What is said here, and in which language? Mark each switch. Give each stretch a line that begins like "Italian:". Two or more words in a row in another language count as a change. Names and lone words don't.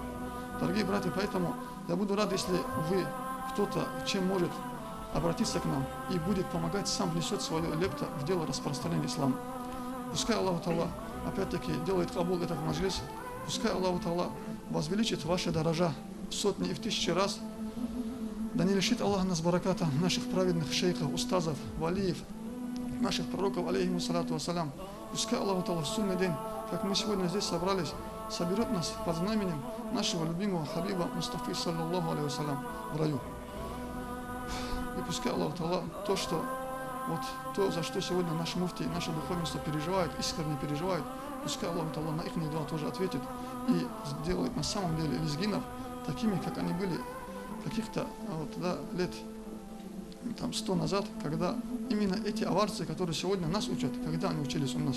Russian: Дорогие братья, поэтому я буду рад, если кто-то, чем может, обратиться к нам и будет помогать, сам внесет свою лепту в дело распространения ислама. Пускай Аллах Та'ала опять-таки делает кабул этот маджлис, пускай Аллах Та'ала возвеличит ваши дорожа в сотни и в тысячи раз. Да не лишит Аллах нас бараката, наших праведных шейхов, устазов, валиев, наших пророков,
Arabic: عليهم الصلاة والسلام.
Russian: Пускай Аллах Та'ала в судный день, как мы сегодня здесь собрались, соберет нас под знаменем нашего любимого Хабиба Мустафы,
Arabic: صلى الله عليه وسلم,
Russian: в раю. И пускай Аллах Та'ала то, за что сегодня наш муфти, наше духовенство переживает, искренне переживает, пускай Аллах Та'ала на их дела тоже ответит и сделает на самом деле лезгинов такими, как они были каких-то лет 100 назад, когда именно эти аварцы, которые сегодня нас учат, когда они учились у нас.